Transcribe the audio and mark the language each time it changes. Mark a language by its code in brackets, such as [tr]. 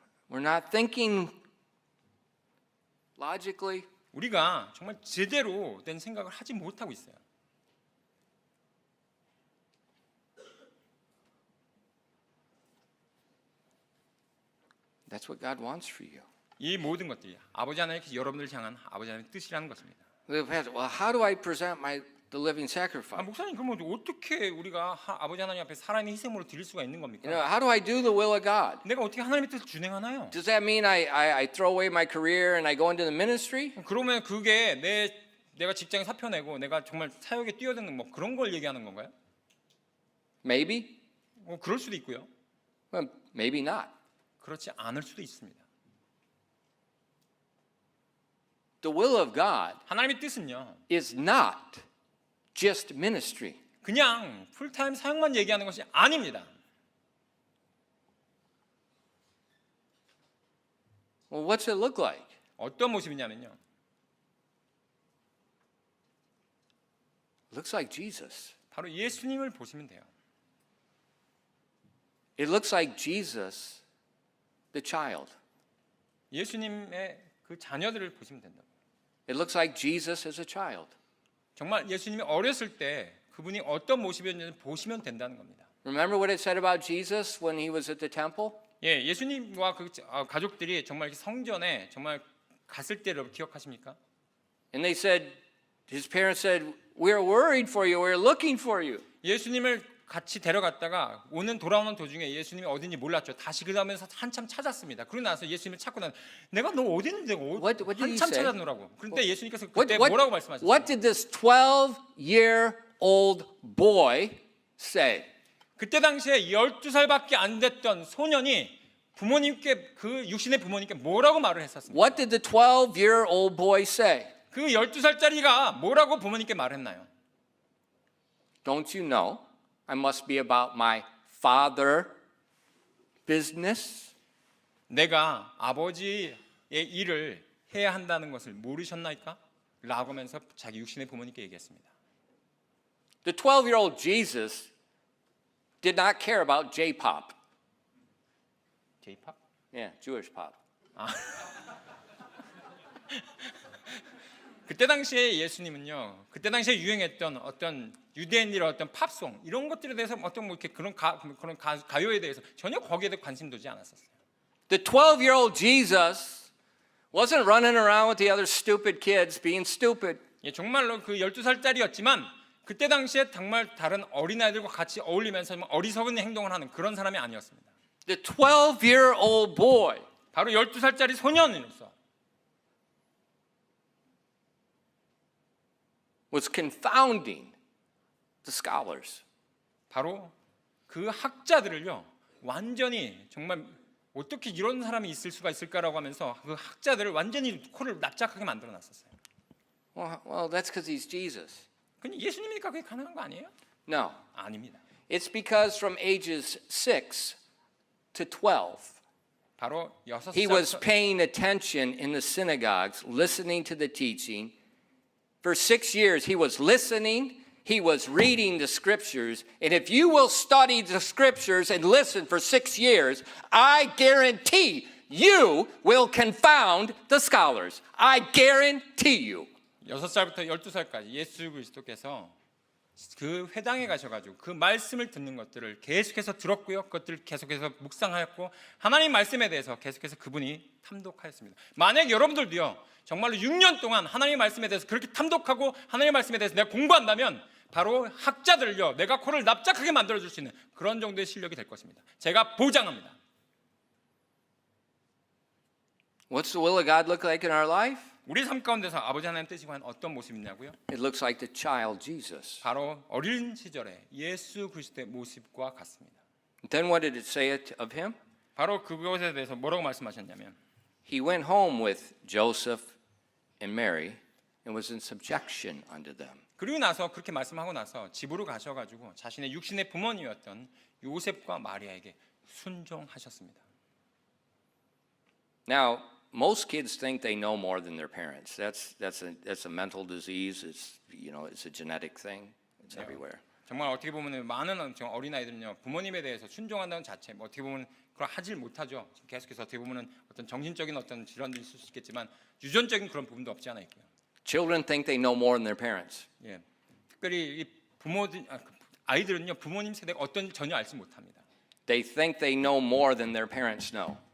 [en] We're not thinking logically. [ko] 우리가 정말 제대로 된 생각을 하지 못하고 있어요. [en] That's what God wants for you. [ko] 이 모든 것들이 아버지 하나님께서 여러분들을 향한 아버지 하나님의 뜻이라는 것입니다. [en] Well, how do I present the living 아, sacrifice? [ko] 목사님 그러면 어떻게 우리가 아버지 하나님 앞에 살아있는 희생으로 드릴 수가 있는 겁니까? [en] How do I do the will of God? [ko] 내가 어떻게 하나님의 뜻을 준행하나요? [en] Does that mean I throw away my career and I go into the ministry? [ko] 그러면 그게 내가 직장에 사표 내고 내가 정말 사역에 뛰어드는 뭐 그런 걸 얘기하는 건가요? [en] Maybe. [ko] 그럴 수도 있고요. [en] Well, maybe not. [ko] 그렇지 않을 수도 있습니다. [en] The will of God [ko] 하나님의 뜻은요. [en] is not just ministry. [ko] 그냥 풀타임 사역만 얘기하는 것이 아닙니다. [en] Well, what's it look like? [ko] 어떤 모습이냐면요. [en] It looks like Jesus. [ko] 바로 예수님을 보시면 돼요. [en] It looks like Jesus, the child. [ko] 예수님의 그 자녀들을 보시면 된다. [en] It looks like Jesus as a child. [ko] 정말 예수님이 어렸을 때 그분이 어떤 모습이었는지 보시면 된다는 겁니다. [en] Remember what it said about Jesus when he was at the temple? [ko] 예, 예수님과 그 가족들이 정말 성전에 정말 갔을 때를 기억하십니까? [en] And they said, his parents said, "We're worried for you. We're looking for you." [ko] 예수님을 같이 데려갔다가 돌아오는 도중에 예수님이 어딘지 몰랐죠. 다시 그 다음에 한참 찾았습니다. 그러고 나서 예수님을 찾고 나서 내가 너 어디 있는데 [en] What did he [ko] 한참 [en] say? [ko] 찾아노라고. 그런데 예수님께서 그때 뭐라고 말씀하셨어요? [en] What did this 12-year-old boy say? [ko] 그때 당시에 12살밖에 안 됐던 소년이 부모님께 그 육신의 부모님께 뭐라고 말을 했었습니까? [en] What did the 12-year-old boy say? [ko] 그 12살짜리가 뭐라고 부모님께 말했나요? [en] Don't you know I must be about my father business? [ko] 내가 아버지의 일을 해야 한다는 것을 모르셨나이까? 라고 하면서 자기 육신의 부모님께 얘기했습니다. [en] The 12-year-old Jesus did not care about J-pop. J-pop? Yeah, Jewish pop. [ko] 그때 당시에 예수님은요. 그때 당시에 유행했던 어떤 유대인들의 어떤 팝송 이런 것들에 대해서 어떤 뭐 이렇게 그런 가요에 대해서 전혀 거기에 대해 관심 두지 않았었어요. [en] The 12-year-old Jesus wasn't running around with the other stupid kids being stupid. [ko] 예, 정말로 그 12살짜리였지만 그때 당시에 정말 다른 어린아이들과 같이 어울리면서 어리석은 행동을 하는 그런 사람이 아니었습니다. [en] The 12-year-old boy [ko] 바로 12살짜리 소년으로서 [en] was confounding the scholars. [ko] 바로 그 학자들을요. 완전히 정말 어떻게 이런 사람이 있을 수가 있을까라고 하면서 그 학자들을 완전히 코를 납작하게 만들어 놨었어요. [en] Well, that's because he's Jesus. [ko] 근데 예수님이니까 그게 가능한 거 아니에요? [en] No. [ko] 아닙니다. [en] It's because from ages 6 to 12, [ko] 바로 [en] he was [ko] 6살부터 [en] paying attention in the synagogues, listening to the teaching. For 6 years, he was listening, he was reading the scriptures. And if you will study the scriptures and listen for 6 years, I guarantee you will confound the scholars. I guarantee you. [ko] 6살부터 12살까지 예수 그리스도께서 그 회당에 가셔가지고 그 말씀을 듣는 것들을 계속해서 들었고요. 그것들을 계속해서 묵상하였고 하나님 말씀에 대해서 계속해서 그분이 탐독하였습니다. 만약 여러분들도요. 정말로 6년 동안 하나님 말씀에 대해서 그렇게 탐독하고 하나님 말씀에 대해서 내가 공부한다면 바로 학자들을요. 내가 코를 납작하게 만들어줄 수 있는 그런 정도의 실력이 될 것입니다. 제가 보장합니다. [en] What's the will of God look like in our life? [ko] 우리 삶 가운데서 아버지 하나님 뜻이 과연 어떤 모습이냐고요? [en] It looks like the child Jesus. [ko] 바로 어린 시절에 예수 그리스도의 모습과 같습니다. [en] Then what did it say of him? [ko] 바로 그것에 대해서 뭐라고 말씀하셨냐면 [en] He went home with Joseph and Mary and was in subjection unto them. [ko] 그리고 나서 그렇게 말씀하고 나서 집으로 가셔가지고 자신의 육신의 부모님이었던 요셉과 마리아에게 순종하셨습니다. [en] Now, most kids think they know more than their parents. That's a mental disease. It's it's a genetic thing. It's everywhere. [ko] 정말 어떻게 보면 많은 어린 아이들은요 부모님에 대해서 순종한다는 자체 어떻게 보면 그걸 하질 못하죠. 계속해서 어떻게 보면 어떤 정신적인 어떤 질환도 있을 수 있겠지만 유전적인 그런 부분도 없지 않아 있고요. [en] Children think they know more than their parents. [ko] 예, 특별히 이 아이들은요 부모님 세대가 어떤 전혀 알지 못합니다. [en] They think they know more than their parents know.